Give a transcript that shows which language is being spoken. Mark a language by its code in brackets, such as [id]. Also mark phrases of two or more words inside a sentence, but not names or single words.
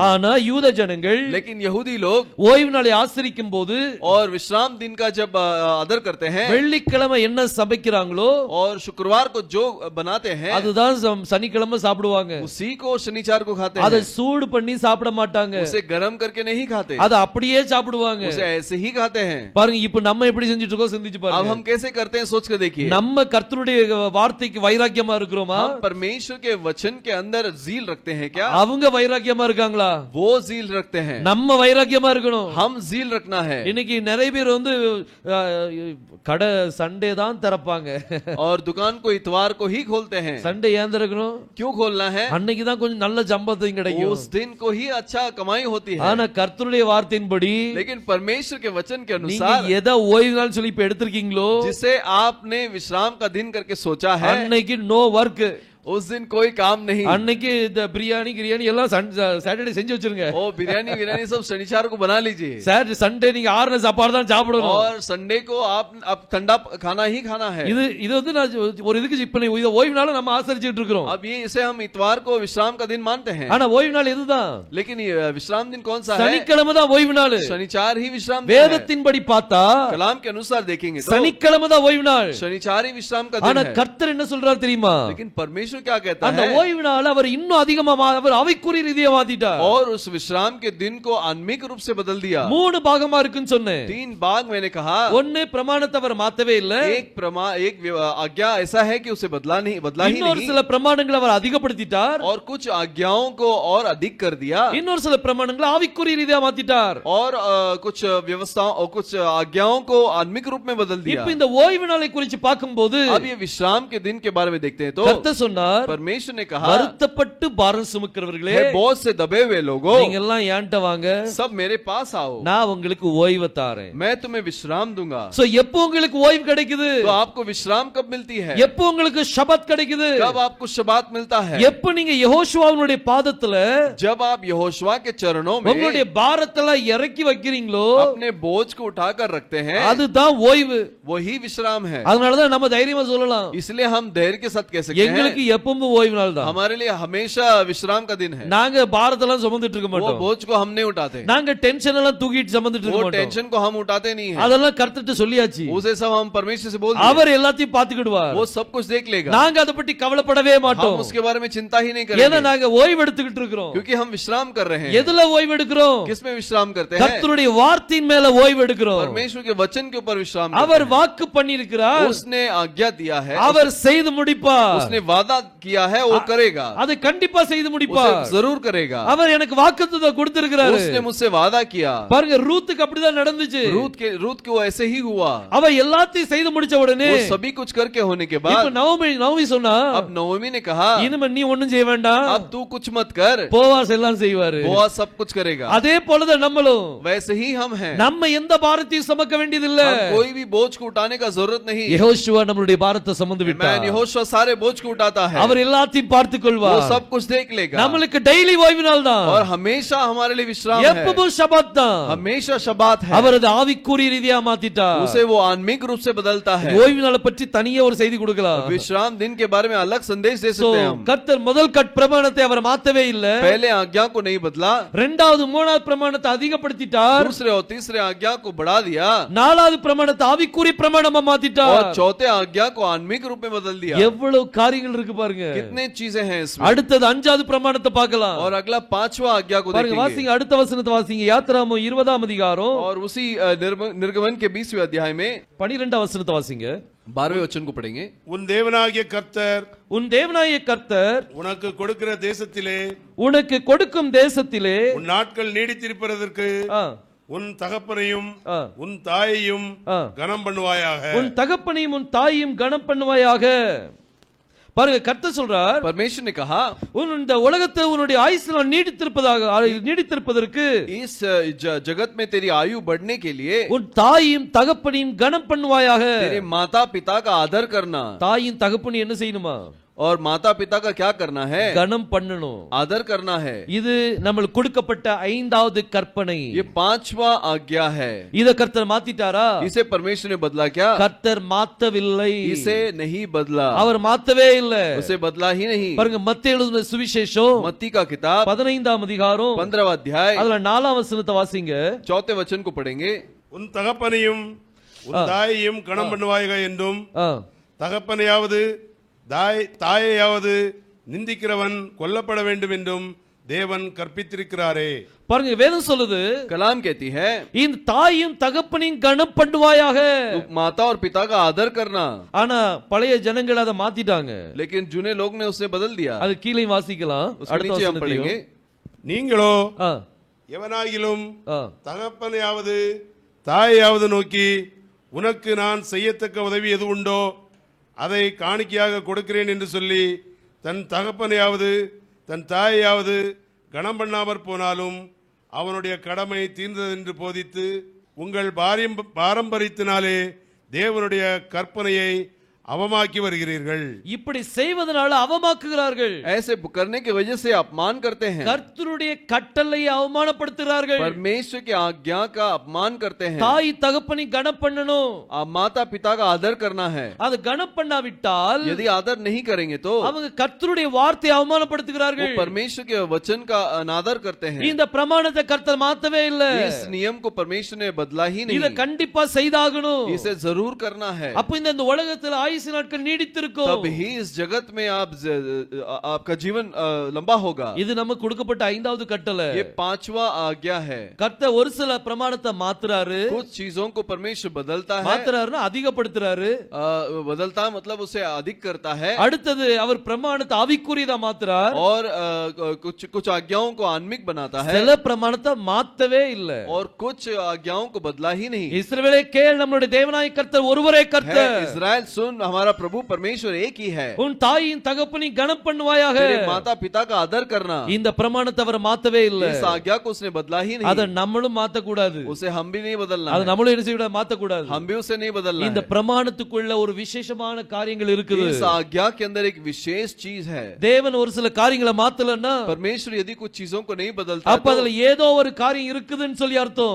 [ta] ஆனா யூத ஜனங்கள் [hi] लेकिन यहूदी लोग [ta] ஓய்வு நாளை ஆசரிக்கும் போது [hi] और विश्राम दिन का जब आदर करते हैं [ta] வெள்ளிக்கிழமை என்ன சமைக்கிறாங்களோ [hi] और शुक्रवार को जो बनाते हैं [ta] அதுதான் சனிக்கிழமை சாப்பிடுவாங்க. [hi] उसी को शनिवार को खाते [ta] அதை [hi] हैं. [ta] சூடு பண்ணி சாப்பிட மாட்டாங்க, [hi] उसे गरम करके नहीं खाते, [ta] அதை அப்படியே சாப்பிடுவாங்க. [hi] उसे ऐसे ही खाते हैं. [ta] பாருங்க இப்ப நம்ம எப்படி செஞ்சிட்டு இருக்கோம் சிந்திச்சு [hi] अब [ta] பாருங்க. [hi] हम कैसे करते हैं सोच कर देखिए. [ta] நம்ம கர்த்தருடைய வார்த்தைக்கு வைராக்கியமா இருக்கிறோமா? [hi] हम परमेश्वर के वचन के अंदर जील रखते हैं क्या? [ta] அவங்க வைராக்கியமா இருக்காங்களா? [hi] वो जील रखते हैं. [ta] நம்ம வைராக்கியமா இருக்கணும். [hi] हम जील रखना है. [ta] இன்னைக்கு நிறைய பேர் வந்து கடை சண்டே தான் திறப்பாங்க. [hi] और दुकान को इतवार को ही खोलते हैं. [ta] சண்டே ஏன் திறக்கணும்? [hi] क्यों खोलना है? [ta] அன்னைக்கு தான் கொஞ்சம் நல்ல சம்பளம் கிடைக்கும். [hi] उस दिन को ही अच्छा कमाई होती है. [ta] ஆனா கர்த்தருடைய வார்த்தையின்படி [hi] लेकिन परमेश्वर के वचन के [ta] நீங்க [hi] अनुसार [ta] எதை ஓய்வு நாள் சொல்லி இப்ப எடுத்திருக்கீங்களோ [hi] जिसे आपने विश्राम का दिन करके सोचा है [ta] அன்னைக்கு [en] no work. [hi] उस दिन कोई काम नहीं. [ta] அன்னைக்கு இந்த பிரியாணி கிரியாணி எல்லாம் சாட்டர்டே செஞ்சு வச்சிருங்க. [hi] ओ बिरयानी विरयानी सब शनिवार को बना लीजिए. [ta] சார் சண்டே நீங்க ஆறுன சாப்பாடு தான் சாப்பிடணும். [hi] और संडे को आप ठंडा खाना ही खाना है. [ta] இது வந்து நான் ஒரு இதுக்கு இப்ப இத ஓய்வு நாள நம்ம ஆசரிச்சிட்டு இருக்கோம். [hi] अब ये इसे हम इतवार को विश्राम का दिन मानते हैं. [ta] ஆனா ஓய்வு நாள் இதுதான். [hi] लेकिन ये विश्राम दिन कौन सा है? [ta] சனிக்கிழமை தான் ஓய்வு நாள். [hi] शनिवार ही विश्राम दिन है. [ta] வேதத்தின்படி பார்த்தா [hi] कलाम के अनुसार देखेंगे तो [ta] சனிக்கிழமை தான் ஓய்வு நாள். [hi] शनिवार ही विश्राम का [ta] ஆனா [hi] दिन है. [ta] கர்த்தர் என்ன சொல்றார் தெரியுமா? [hi] लेकिन परमेश्वर क्या कहता [ta] அந்த [hi] है? [ta] ஓய்வு நாள் அவர் இன்னும் அதிகமா அவர் அவைக்குரிய ரீதியா மாத்திட்டார். [hi] और उस विश्राम के दिन को आत्मिक रूप से बदल दिया. [ta] மூணு பாகமா இருக்குன்னு சொன்னேன். [hi] 3 भाग मैंने कहा. [ta] ஒன்னு பிரமாணத்தை அவர் மாத்தவே இல்ல. [hi] एक आज्ञा ऐसा है कि उसे बदला ही [ta] இன்னொரு [hi] नहीं. [ta] சில பிரமாணங்களை அவர் அதிகப்படுத்திட்டார். [hi] और कुछ आज्ञाओं को और अधिक कर दिया. [ta] இன்னொரு சில பிரமாணங்களை ஆவிக்குரிய ரீதியா மாத்திட்டார். [hi] और कुछ व्यवस्थाओं और कुछ आज्ञाओं को आत्मिक रूप में बदल दिया. [ta] இப்ப இந்த ஓய்வு நாளை குறித்து பார்க்கும்போது [hi] अब ये विश्राम के दिन के बारे में देखते हैं तो [ta] கர்த்தர் சொன்னார், [hi] परमेश्वर ने कहा, [ta] வருத்தப்பட்டு பாரம் சுமக்கிறவர்களே [hi] हे बोझ से दबे हुए लोगों, [ta] நீங்க எல்லாம் என்கிட்ட வாங்க, [hi] सब मेरे पास आओ, [ta] நான் உங்களுக்கு ஓய்வு தாரேன். [hi] मैं तुम्हें विश्राम दूंगा. [ta] சோ எப்போ உங்களுக்கு ஓய்வு கிடைக்குது? [hi] तो आपको विश्राम कब मिलती है? [ta] எப்போ உங்களுக்கு ஷபத் கிடைக்குது? [hi] कब आपको शबात मिलता है? [ta] எப்போ நீங்க யெகோஷுவாவுடைய பாதத்துல [hi] जब आप यहोशुआ के चरणों में [ta] உங்களுடைய பாரத்தெல்லாம் இறக்கி வைக்கிறீங்களோ [hi] अपने बोझ को उठाकर रखते हैं, [ta] அதுதான் ஓய்வு. [hi] वही विश्राम है. [ta] அதனால தான் நம்ம தைரியமா சொல்லலாம், [hi] इसलिए हम धैर्य के साथ कह सकते हैं, [ta] எங்களுக்கு எப்பவும் ஓய்வு நாள் தான். [hi] हमारे लिए हमेशा विश्राम का दिन है. [ta] நாங்க பாரத்தெல்லாம் சுமந்துட்டு இருக்க [hi] वो [ta] மாட்டோம். [hi] बोझ को हम नहीं उठाते, [ta] நாங்க டென்ஷன் எல்லாம் தூக்கிட்டு சுமந்துட்டு இருக்க [hi] वो [ta] மாட்டோம். [hi] टेंशन को हम उठाते नहीं है. [ta] அதெல்லாம் கர்த்தர்ட்ட சொல்லியாச்சு. [hi] उसे सब हम परमेश्वर से बोल दिए, [ta] அவர் எல்லாத்தையும் பாத்துக்கிடுவார். [hi] वो सब कुछ देख लेगा. [ta] நாங்க அதை பத்தி கவலைப்படவே [hi] हम [ta] மாட்டோம். [hi] उसके बारे में चिंता ही नहीं [ta] ஏன்னா [hi] करेंगे, [ta] நாங்க ஓய்வு எடுத்துக்கிட்டு இருக்கிறோம். [hi] क्योंकि हम विश्राम कर रहे हैं. [ta] எதுல ஓய்வு எடுக்கிறோம்? [hi] किसमें विश्राम करते हैं? [ta] கர்த்தருடைய வார்த்தையின் மேல ஓய்வு எடுக்கிறோம். [hi] परमेश्वर के वचन के ऊपर विश्राम [ta] அவர் [hi] करते [ta] வாக்கு பண்ணியிருக்கிறார், [hi] हैं. उसने आज्ञा दिया है, [ta] அவர் செய்து முடிப்பார். [hi] उसने वादा किया है, वो करेगा, [ta] அதை கண்டிப்பா செய்து [hi] उसे [ta] முடிப்பார். [hi] जरूर करेगा. [ta] அவர் எனக்கு வாக்குத்தத்தம் கொடுத்திருக்கிறார். [hi] उसने मुझसे वादा किया. [ta] பாருங்க ரூத்துக்கு அப்படிதான் நடந்துச்சு. [hi] रूत को ऐसे ही हुआ. [ta] அவ எல்லாத்தையும் செய்து முடிச்ச உடனே [hi] वो सभी कुछ करके होने के [ta] இப்ப [hi] बाद [ta] நவமி சொன்னா, [hi] अब नवमी ने कहा, [ta] இனிமே நீ ஒண்ணும் செய்ய வேண்டாம், [hi] अब तू कुछ मत कर, [ta] போவாஸ் எல்லாம் செய்வாரு. [hi] वो सब कुछ करेगा. [ta] அதே போலதான் நம்மளும் [hi] वैसे ही हम हैं. [ta] நம்ம எந்த பாரத்தையும் சுமக்க வேண்டியதில்ல. [hi] हम कोई भी बोझ को उठाने का जरूरत नहीं. [ta] யெகோஷுவா நம்மளுடைய பாரத்தை சுமந்து [hi] मैं [ta] விட்டார். [hi] यहोशुआ सारे बोझ को उठाता है, [ta] அவர் எல்லாத்தையும் பார்த்துக் [hi] वो [ta] கொள்வார். [hi] सब कुछ देख लेगा. [ta] நம்மளுக்கு டெய்லி ஓய்வு நாள் தான். [hi] और हमेशा हमारे लिए विश्राम है, [ta] எப்பவும் ஷபத் தான். [hi] हमेशा शबात है. [ta] அவர் அது ஆவிக்குரிய ரீதியா மாத்திட்டார். [hi] उसे वो आत्मिक रूप से बदलता है. [ta] ஓய்வு நாளை பற்றி தனியே ஒரு செய்தி கொடுக்கலாம். [hi] विश्राम दिन के बारे में अलग संदेश दे So, सकते हैं हम. [ta] கர்த்தர் முதல் கட் பிரமாணத்தை அவர் மாத்தவே இல்ல. [hi] पहले आज्ञा को नहीं बदला, [ta] இரண்டாவது மூணாவது பிரமாணத்தை அதிகப்படுத்திட்டார். [hi] दूसरे और तीसरे आज्ञा को बढ़ा दिया, [ta] நாலாவது பிரமாணத்தை ஆவிக்குரிய பிரமாணமா மாத்திட்டார். [hi] और चौथे आज्ञा को आत्मिक रूप में बदल दिया. [ta] எவ்வளவு காரியங்கள் இருக்கு பாருங்க. [hi] कितने चीजें हैं इसमें. [ta] அடுத்தது அஞ்சாவது பிரமாணத்தை பார்க்கலாம். [hi] और अगला 5वां आज्ञा को [ta] பாருங்க [hi] देखेंगे. [ta] வாசிங்க, அடுத்த வசனத்தை வாசிங்க. யாத்திராகமம் 20ஆம் அதிகாரம் [hi] और उसी निर्गमन के 20वें अध्याय में [ta] 12ஆம் வசனத்தை வாசிங்க. [hi] 12वें वचन को पढ़ेंगे. [ta] உன் தேவனாகிய கர்த்தர் உன் தேவனாகிய கர்த்தர் உனக்கு கொடுக்கிற தேசத்திலே உனக்கு கொடுக்கும் தேசத்திலே உன் நாட்கள் நீடித்திருப்பதற்கு ஆ, உன் தகப்பனையும் ஆ, உன் தாயையும் ஆ. கனம் பண்ணுவாயாக. உன் தகப்பனையும் உன் தாயையும் கனம் பண்ணுவாயாக. பாருங்க கர்த்தர் சொல்றார், [hi] परमेश्वर ने कहा [ta] உன் இந்த உலகத்தை உன்னுடைய ஆயுசு நாள் நீடித்திருப்பதற்கு [hi] इस जगत में तेरी आयु बढ़ने के लिए [ta] உன் தாயும் தகப்பனையும் கனம் பண்ணுவாயாக. [hi] तेरे माता पिता का आदर करना, [ta] தாயும் தகப்பனையும் என்ன செய்யணுமா? [hi] और माता पिता का क्या करना है? [ta] கனம் பண்ணணும், [hi] आदर करना है. [ta] இது நம்மளுக்கு கொடுக்கப்பட்ட 5வது கற்பனை. [hi] ये 5वां आज्ञा है. [ta] இத கர்த்தர் மாத்திட்டாரா? [hi] इसे परमेश्वर ने बदला क्या? [ta] கர்த்தர் மாத்தவில்லை. [hi] इसे नहीं बदला, [ta] அவர் மாத்தவே இல்ல. [hi] उसे बदला ही नहीं. [ta] பாருங்க மத்தேயு எழுதின சுவிசேஷம் [hi] मत्ती का किताब [ta] 15ஆம் அதிகாரம் [hi] 15वां अध्याय [ta] அதுல 4ஆம் வசனத்தை வாசிங்க. [hi] 4th वचन को पढ़ेंगे. [ta] உன் தகப்பனையும் உன் தாயையும் கனம் பண்ணுவாயாக என்றும் தகப்பனையாவது தாயையாவது நிந்திக்கிறவன் கொல்லப்பட வேண்டும் என்றும் தேவன் கற்பித்திருக்கிறாரே. பாருங்க வேதம் சொல்லுது, [hi] कलाम कहती है [ta] இந்த தாயும் தகப்பனையும் கனம் பண்ணுவாயாக. [hi] माता और पिता का आदर करना. [ta] ஆனா பழைய ஜனங்கள் அதை மாத்திட்டாங்க. [hi] लेकिन जूने लोग ने उसे बदल दिया. [ta] அது கீழே வாசிக்கலாம். [hi] उसके नीचे हम पढ़ेंगे. [ta] நீங்களோ ஆ எவனாகிலும் ஆ தகப்பனையாவது தாயையாவது நோக்கி உனக்கு நான் செய்யத்தக்க உதவி எது உண்டோ அதை காணிக்கையாக கொடுக்கிறேன் என்று சொல்லி தன் தகப்பனையாவது தன் தாயையாவது கனம் பண்ணாமற் போனாலும் அவனுடைய கடமை தீர்ந்தது என்று போதித்து உங்கள் பாரம்பரியத்தினாலே தேவனுடைய கற்பனையை அவமாக்கி வருகிறீர்கள். இப்படி செய்வதனால அவமாக்குகிறார்கள். [hi] ऐसे करने की वजह से अपमान करते हैं. [ta] கர்த்தருடைய கட்டளையை அவமானப்படுத்துகிறார்கள். [hi] परमेश्वर की आज्ञा का अपमान करते हैं. [ta] தாய் தகப்பனை கனம் பண்ணணும். [hi] माता पिता का आदर करना है. [ta] அது கனம் பண்ணாவிட்டால் [hi] यदि आदर नहीं करेंगे तो [ta] அவங்க கர்த்தருடைய வார்த்தையை அவமானப்படுத்துகிறார்கள். [hi] वो परमेश्वर के वचन का अनादर करते हैं. [ta] இந்த பிரமாணத்தை கர்த்தர் மாத்தவே இல்ல. [hi] इस नियम को परमेश्वर ने बदला ही नहीं. [ta] இத கண்டிப்பா செய்தாகணும். [hi] इसे जरूर करना है. [ta] அப்ப இந்த உலகத்துல ஆயுசு நாட்கள் நீடித்திருக்கும். [hi] तब ही इस जगत में आपका जीवन लंबा होगा. [ta] இது நமக்கு கொடுக்கப்பட்ட 5வது கட்டளை. [hi] ये 5वां आज्ञा है. [ta] கர்த்தர் ஒரு சில பிரமாணத்தை மாத்துறாரு. [hi] कुछ चीजों को परमेश्वर बदलता है. [ta] மாத்துறாருன்னா அதிகப்படுத்துறாரு. [hi] बदलता मतलब उसे अधिक करता है. [ta] அடுத்தது அவர் பிரமாணத்தை ஆவிக்குரியதா மாத்துறார். [hi] और कुछ आज्ञाओं को आत्मिक बनाता है. [ta] சில பிரமாணத்தை மாத்தவே இல்ல. [hi] और कुछ आज्ञाओं को बदला ही नहीं. [ta] இஸ்ரவேலே கேள், நம்முடைய தேவனாய் கர்த்தர் ஒருவரே கர்த்தர். [hi] इस्राएल सुन, हमारा प्रभु परमेश्वर एक ही है. [ta] உன் தாயின் தகப்பனை கனம் பண்ணுவாயாக. [hi] तेरे माता पिता का आदर करना. [ta] இந்த பிரமாணத்தை அவர் மாத்தவே இல்ல. [hi] इस आज्ञा को उसने बदला ही नहीं. [ta] அத நம்மளும் மாத்த கூடாது. [hi] उसे हम भी नहीं बदलना. [ta] அது நம்மளும் என்ன செய்ய மாத்த கூடாது. [hi] हम भी उसे नहीं बदलना. [ta] இந்த பிரமாணத்துக்குள்ள ஒரு விசேஷமான காரியங்கள் இருக்குது. [hi] इस आज्ञा के अंदर एक विशेष चीज है. [ta] தேவன் ஒரு சில காரியங்களை மாத்தலன்னா [hi] परमेश्वर यदि कुछ चीजों को नहीं बदलता [ta] அப்ப அதுல ஏதோ ஒரு காரியம் இருக்குதுன்னு சொல்லி அர்த்தம்.